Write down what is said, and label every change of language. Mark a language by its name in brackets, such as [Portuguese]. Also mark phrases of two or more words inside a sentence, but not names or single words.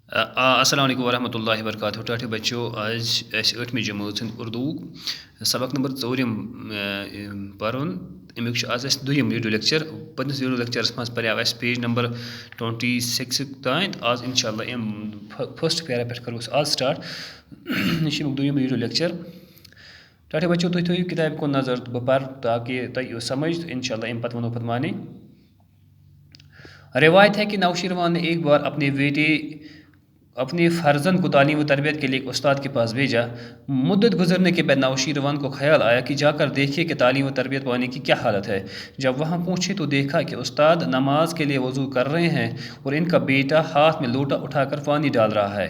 [Arabic] السلام علیکم ورحمۃ اللہ وبرکاتہ [Kashmiri] ٹاٹھے بچو آج ٲٹھمہِ جمٲژ ہُنٛد اردوٗ سبق نمبر 4 پرُن امیُک آز اَسہِ دوٚیِم [English] video lecture [Kashmiri] پنٛنِس ویٖڈیو لیکچرَس منٛز پریو اَسہِ [English] page number [Kashmiri] 26 تام آز اِنشاء اللہ اَمہِ [English] first para [Kashmiri] پٮ۪ٹھ کَرو أسۍ آز سٹاٹ یہِ چھُ امیُک دوٚیِم [English] video lecture [Kashmiri] ٹاٹھے بچو تُہۍ تھٲیِو کِتابہِ کُن نظر تہٕ بہٕ پَرٕ تاکہِ تۄہہِ یِیو سمجھ تہٕ اِنشاء اللہ اَمہِ پتہٕ وَنو پَتہٕ معنی [Urdu] روایت ہے کہ نوشیروان نے ایک بار اپنے فرزند کو تعلیم و تربیت کے لیے ایک استاد کے پاس بھیجا۔ مدت گزرنے کے بعد نوشیروان کو خیال آیا کہ جا کر دیکھے کہ تعلیم و تربیت پانے کی کیا حالت ہے۔ جب وہاں پہنچے تو دیکھا کہ استاد نماز کے لیے وضو کر رہے ہیں اور ان کا بیٹا ہاتھ میں لوٹا اٹھا کر پانی ڈال رہا ہے۔